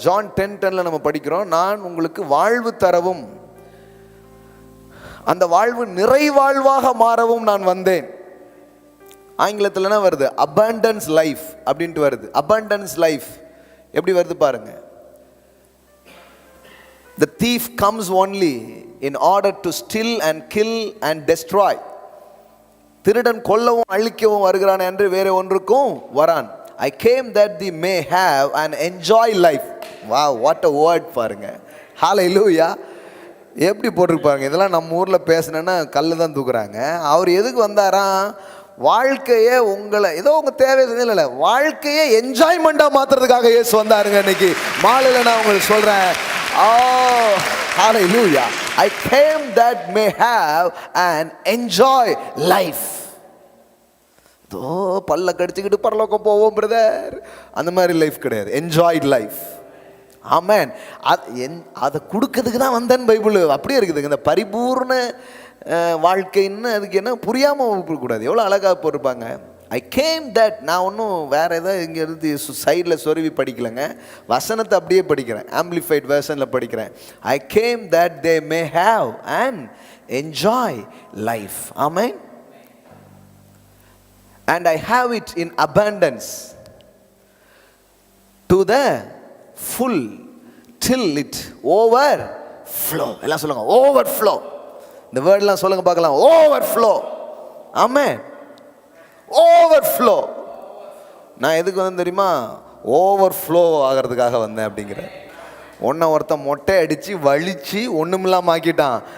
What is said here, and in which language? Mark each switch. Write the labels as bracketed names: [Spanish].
[Tamil] John 10:10 நம்ம படிக்கிறோம், நான் உங்களுக்கு வாழ்வு தரவும் அந்த வாழ்வு நிறைவாழ்வாக மாறவும் நான் வந்தேன். ஆங்கிலத்தில்னா வருது abundance life அப்படின்ட்டு வருது. abundance life எப்படி வருது பாருங்க. [English] The thief comes only in order to steal and kill and destroy. [Tamil] திருடன் கொல்லவும் அழிக்கவும் வருகிறான் என்று வேற ஒன்றுக்கும் வரான். [English] I came that they may have and enjoy life. Wow, what a word பாருங்க. [Tamil] Hallelujah. எப்படி போட்டிருப்பாங்க இதெல்லாம். நம்ம ஊரில் பேசினேன்னா கல்லு தான் தூக்குறாங்க. அவர் எதுக்கு வந்தாராம்? வாழ்க்கையை உங்களை ஏதோ உங்கள் தேவை இல்லை, வாழ்க்கையை என்ஜாய்மெண்ட்டாக மாற்றுறதுக்காக இயேசு வந்தாருங்க. இன்னைக்கு மாலையில் நான் உங்களுக்கு சொல்கிறேன். [English] Oh, hallelujah. I came that may have and enjoy life. [Tamil] தோ பல்ல கடிச்சுக்கிட்டு பரலோகம் போவோம் பிரதர், அந்த மாதிரி லைஃப் கிடையாது. [English] Enjoyed life. [Tamil] ஆமென். அதை கொடுக்கறதுக்கு தான் வந்தேன் பைபிள் அப்படியே இருக்குதுங்க. இந்த பரிபூர்ண வாழ்க்கைன்னு அதுக்கு என்ன புரியாமல் கூடாது. எவ்வளோ அழகாக போட்டிருப்பாங்க. [English] I came that. [Tamil] நான் ஒன்றும் வேறு ஏதாவது இங்கே இருந்து சைடில் சொருவி படிக்கலைங்க, வசனத்தை அப்படியே படிக்கிறேன். ஆம்பிளிஃபைட் வெர்ஷனில் படிக்கிறேன். [English] I came that they may have and enjoy life. Amen. And I have it in abundance to the full till it overflow. [Tamil] எல்லாம் சொல்லுங்க overflow. இந்த வேர்ட்லாம் சொல்லுங்க பார்க்கலாம். overflow. ஆமென். overflow. நான் எதுக்கு வந்தேன் தெரியுமா? overflow ஆகிறதுக்காக வந்தேன் அப்படிங்கிறேன். ஒருத்தன் மொட்டை அடித்து வலிச்சு ஒன்றுமில்லாமல் ஆக்கிட்டான்.